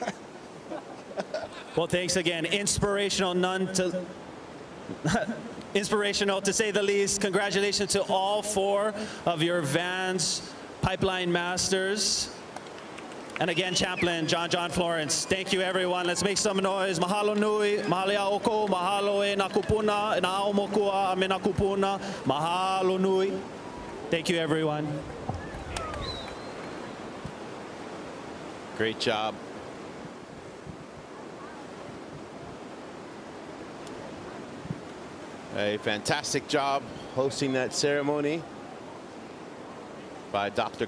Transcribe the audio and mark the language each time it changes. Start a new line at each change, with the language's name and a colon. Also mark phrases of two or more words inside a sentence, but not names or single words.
English: Well, thanks again. Inspirational to say the least. Congratulations to all 4 of your Vans Pipeline Masters. And again, Champion John Florence. Thank you, everyone. Let's make some noise.
Hawaiian: Mahalo nui, mahalo oko, mahalo e nakupuna, na aomokua me nakupuna. Mahalo nui.
English: Thank you, everyone. Great job. A fantastic job hosting that ceremony by Dr.